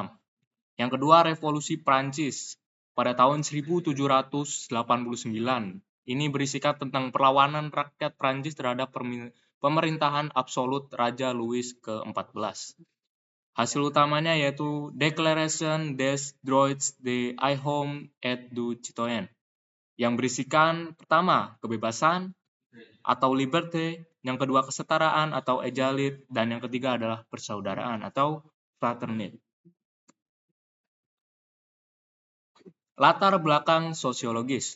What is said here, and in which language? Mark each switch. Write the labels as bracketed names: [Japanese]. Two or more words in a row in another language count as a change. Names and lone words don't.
[Indonesian] Yang kedua, Revolusi Prancis pada tahun 1789. Ini berisikan tentang perlawanan rakyat Prancis terhadap pemerintahan absolut Raja Louis ke-14. Hasil utamanya yaitu Declaration des Droits de l'Homme et du Citoyen yang berisikan pertama, kebebasan atau liberté, yang kedua kesetaraan atau égalité, dan yang ketiga adalah persaudaraan atau fraternit. Latar belakang sosiologis.